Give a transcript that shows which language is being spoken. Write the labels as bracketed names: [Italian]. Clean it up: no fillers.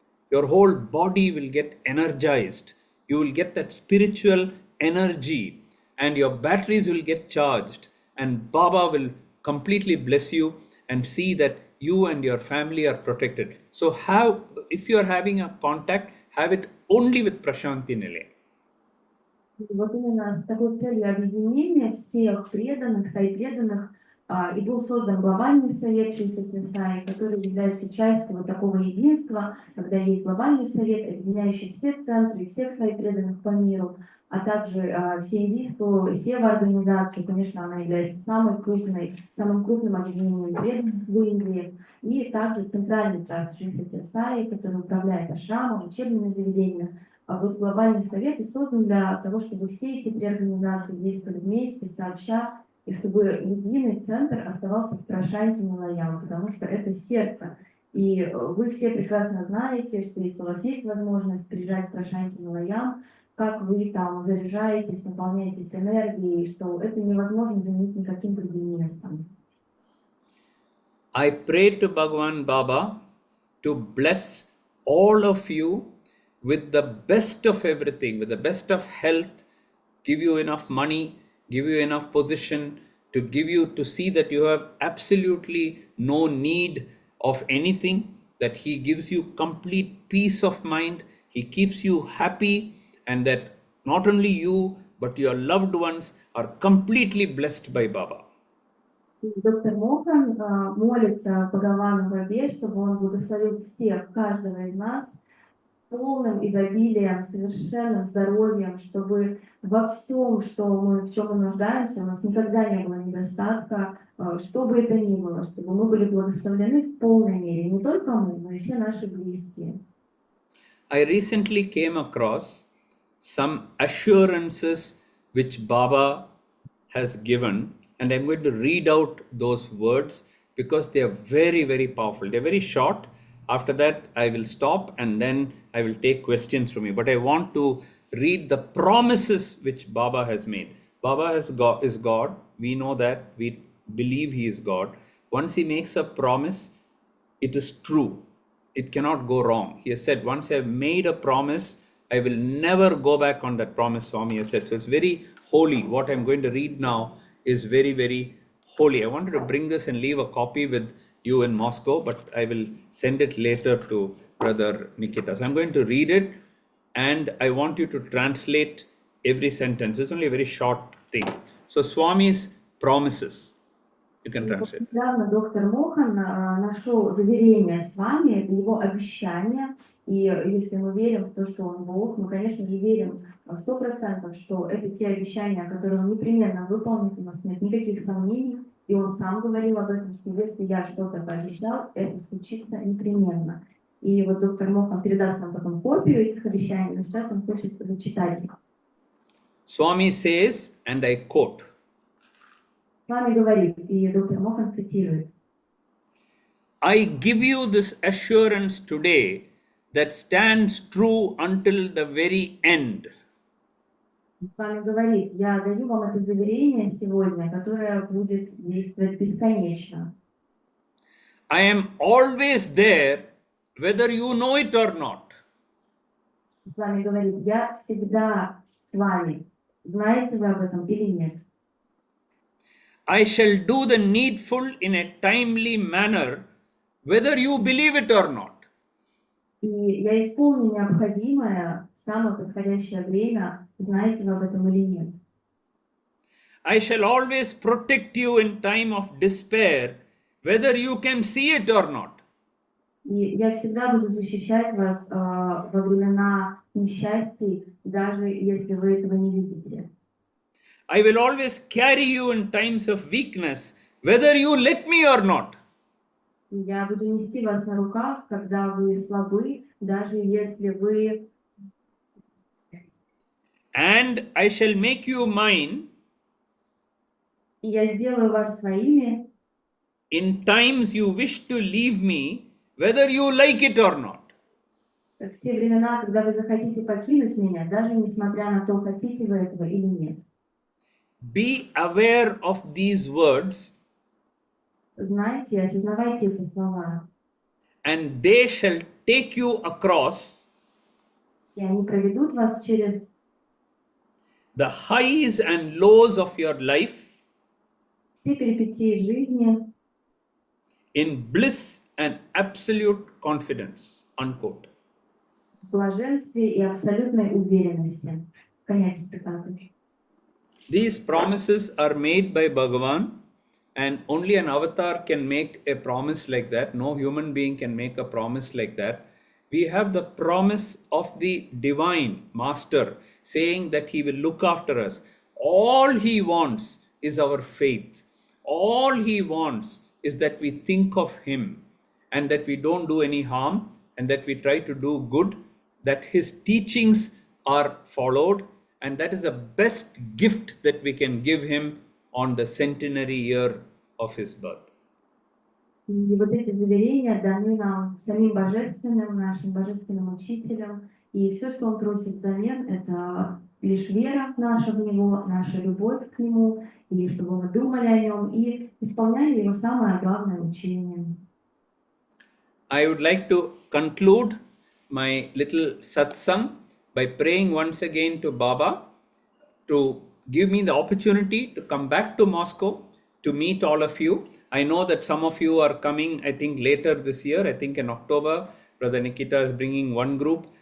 [English] Your whole body will get energized. You will get that spiritual energy, and your batteries will get charged, and Baba will completely bless you and see that you and your family are protected. So if you are having a contact, have it only with Prashanti Nilayam. [Russian] Вот именно с такой целью объединения всех преданных, Саи преданных, и был создан глобальный совет Шри Сатья Саи, который является частью вот такого единства, когда есть глобальный совет, объединяющий все центры, всех Саи преданных по миру. а также всеиндийскую сева-организацию. Конечно, она является самым крупным объединением преданных в Индии. И также центральный траст Шри Сатья Саи, который управляет ашрамом, учебными заведениями. А вот глобальный совет и создан для того, чтобы все эти три организации действовали вместе, сообща, и чтобы единый центр оставался в Прошанте Милаям, потому что это сердце. И вы все прекрасно знаете, что если у вас есть возможность приезжать в Прошанте Милаям, как вы там заряжаетесь, наполняетесь энергией, что это невозможно заменить никаким другим местом. [English] I pray to Bhagavan Baba to bless all of you with the best of everything, with the best of health, give you enough money, give you enough position, to give you to see that you have absolutely no need of anything, that he gives you complete peace of mind, he keeps you happy, and that not only you but your loved ones are completely blessed by Baba. [Russian] Доктор Мохан молится Бхагавану Бабе, чтобы он благословил всех, каждого из нас, полным изобилием, совершенным здоровьем, чтобы во всем, в чем мы нуждаемся, у нас никогда не было недостатка, что бы это ни было, чтобы мы были благословлены в полной мере, не только мы, но и все наши близкие. [English] I recently came across some assurances which Baba has given, and I'm going to read out those words because they are very, very powerful. They're very short. After that, I will stop and then I will take questions from you. But I want to read the promises which Baba has made. Baba is God. We know that. We believe he is God. Once he makes a promise, it is true. It cannot go wrong. He has said, once I have made a promise, I will never go back on that promise, Swami has said. So it's very holy. What I'm going to read now is very, very holy. I wanted to bring this and leave a copy with you in Moscow, but I will send it later to Brother Nikita. So I'm going to read it, and I want you to translate every sentence. It's only a very short thing. So Swami's promises. You can translate. [Russian] Недавно доктор Мохан нашел заверение с вами, это его обещание, и если мы верим в то, что он Бог, мы, конечно же, верим 100%, что это те обещания, которые он непременно выполнит, у нас нет никаких сомнений, и он сам говорил об этом, что если я что-то пообещал, это случится непременно. И вот доктор Мохан передаст нам потом копию этих обещаний, но сейчас он хочет зачитать их. [English] Swami says, and I quote, [Russian] С вами говорит, и доктор Мохан цитирует. [English] I give you this assurance today that stands true until the very end. [Russian] С вами говорит, я даю вам это заверение сегодня, которое будет действовать бесконечно. [English] I am always there, whether you know it or not. [Russian] С вами говорит, я всегда с вами. Знаете вы об этом или нет? [English] I shall do the needful in a timely manner, whether you believe it or not. [Russian] И я исполню необходимое в самое подходящее время, знаете вы об этом или нет. [English] I shall always protect you in time of despair, whether you can see it or not. [Russian] И я всегда буду защищать вас во времена несчастий, даже если вы этого не видите. [English] I will always carry you in times of weakness, whether you let me or not. [Russian] Я буду нести вас на руках, когда вы слабы, даже если вы... [English] And I shall make you mine [Russian] И я сделаю вас своими, [English] in times you wish to leave me, whether you like it or not. [Russian] в те времена, когда вы захотите покинуть меня, даже несмотря на то, хотите вы этого или нет. [English] Be aware of these words, [Russian] Знаете, осознавайте эти слова, [English] and they shall take you across [Russian] и они проведут вас через [English] the highs and lows of your life [Russian] все перипетии жизни [English] in bliss and absolute confidence. Unquote. [Russian] в блаженстве и абсолютной уверенности. Конец цитаты. [English] These promises are made by Bhagavan, and only an avatar can make a promise like that. No human being can make a promise like that. we have the promise of the divine master saying that he will look after us. All he wants is our faith. All he wants is that we think of him and that we don't do any harm and that we try to do good, that his teachings are followed, and that is the best gift that we can give him on the centenary year of his birth. [Russian] И вот эти заверения даны нам самим Божественным, нашим Божественным Учителем. И все, что Он просит взамен, это лишь вера наша в Него, наша любовь к Нему, и чтобы мы думали о Нем и исполняли Его самое главное учение. [English] I would like to conclude my little satsang by praying once again to Baba to give me the opportunity to come back to Moscow to meet all of you. I know that some of you are coming, I think, later this year. I think in October, Brother Nikita is bringing one group.